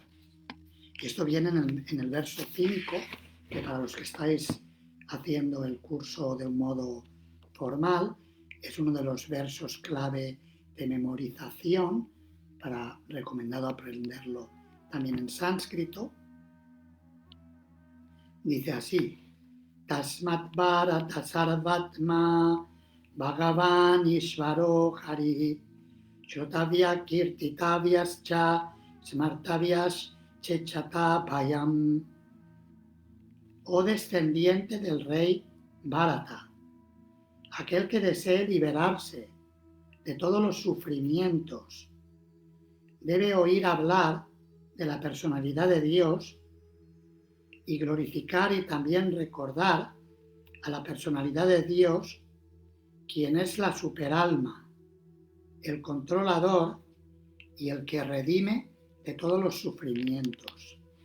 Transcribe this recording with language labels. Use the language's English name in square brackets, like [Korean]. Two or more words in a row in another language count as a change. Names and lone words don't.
[Spanish] Y esto viene en el verso 5, que para los que estáis haciendo el curso de un modo formal, es uno de los versos clave de memorización, recomendado aprenderlo también en sánscrito. Dice así, [Sanskrit] Tasmat Bharata Sarvatma Bhagavan Ishvaro Hari Shotavya Kirtitavyas Cha Smartavyas Chechata Payam. [Spanish] Oh descendiente del rey Bharata, aquel que desee liberarse de todos los sufrimientos, debe oír hablar de la personalidad de Dios y glorificar y también recordar a la personalidad de Dios, quien es la superalma, el controlador y el que redime de todos los sufrimientos.